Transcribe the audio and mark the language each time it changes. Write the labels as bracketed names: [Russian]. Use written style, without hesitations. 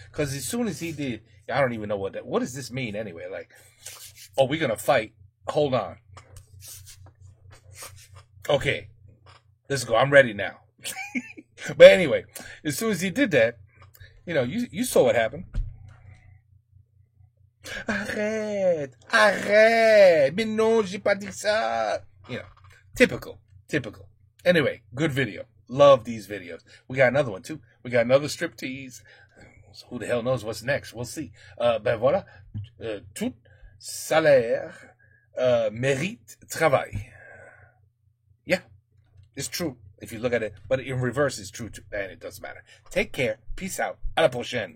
[English] Because as soon as he did, I don't even know what does this mean anyway? Like, oh, we're gonna fight. Hold on. Okay, let's go. I'm ready now. But anyway, as soon as he did that, you saw what happened. [French] Arrête, mais non, j'ai pas dit ça. [English] Typical. Anyway, good video. Love these videos. We got another one too. We got another striptease. Who the hell knows what's next? We'll see. [French] Ben voilà. Tout salaire mérite travail. [English] Yeah, it's true if you look at it. But in reverse, it's true too. And it doesn't matter. Take care. Peace out. [French] À la prochaine.